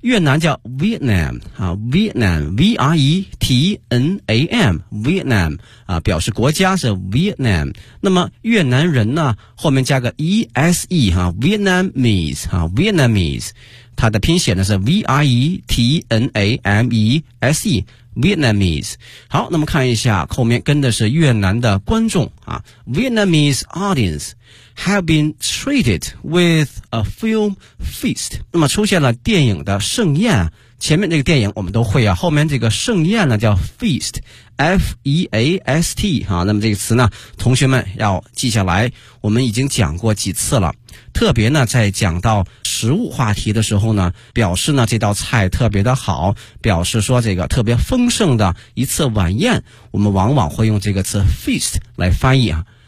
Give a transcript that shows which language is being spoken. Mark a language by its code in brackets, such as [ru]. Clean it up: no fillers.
[zh] 越南叫 Vietnam, Vietnam, V-R-E-T-N-A-M, Vietnam, 表示国家是 Vietnam。那么越南人呢，后面加个 E-S-E, Vietnamese, Vietnamese, 它的拼写呢是 V-R-E-T-N-A-M-E-S-E,Vietnamese。好，那么看一下后面跟的是越南的观众啊。 [en] Vietnamese audience have been treated with a film feast。 [zh] 那么出现了电影的盛宴，前面这个电影我们都会啊，后面这个盛宴呢叫 feast, F-E-A-S-T、啊、那么这个词呢同学们要记下来，我们已经讲过几次了，特别呢在讲到食物话题的时候呢，表示呢这道菜特别的好，表示说这个特别丰盛的一次晚宴，我们往往会用这个词 feast 来翻译啊。